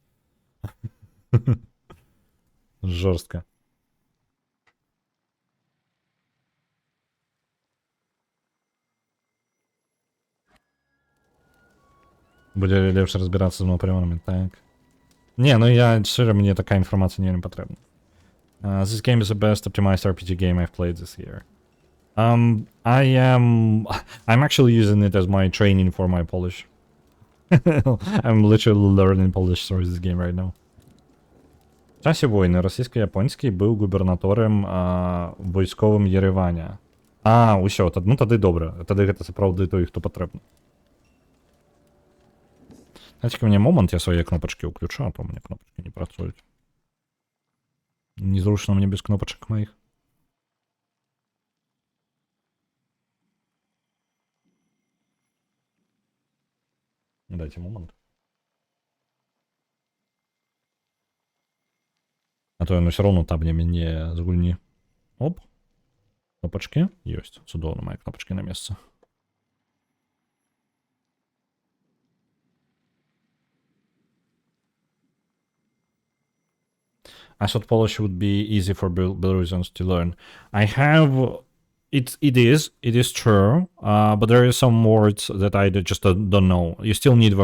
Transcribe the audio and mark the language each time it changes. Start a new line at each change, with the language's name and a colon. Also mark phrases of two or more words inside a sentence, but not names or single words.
Belarusian: Жорстка. Будзе лепш разбірацца з Наполеонамі, так. Не, ну я, шчыра, мне такая інфармацыя не патрэбна.
English: This game is the best optimized RPG game I've played this year. I'm actually using it as my training for my Polish. I'm literally learning Polish through this game right now.
Ukrainian: В часі війни російсько-японський був губернатором військовим Єреваня. А, усьо, ну тоді добре.
Belarusian: Тоді гэта сапраўды той, хто патрэбны.
Russian: Дайте-ка мне момент, я свої кнопочки уключу, а то у меня кнопочки не працують. Незручно мне без кнопочек моих. Дайте момент. А то оно все равно табне мне
Belarusian: з гульні.
Russian: Оп. Кнопочки. Есть.
Belarusian: Цудоўна,
Russian: мои кнопочки на месте.
English: I thought Polish would be easy for Belarusians to learn. I have... It is true, but there are some words that I just don't know.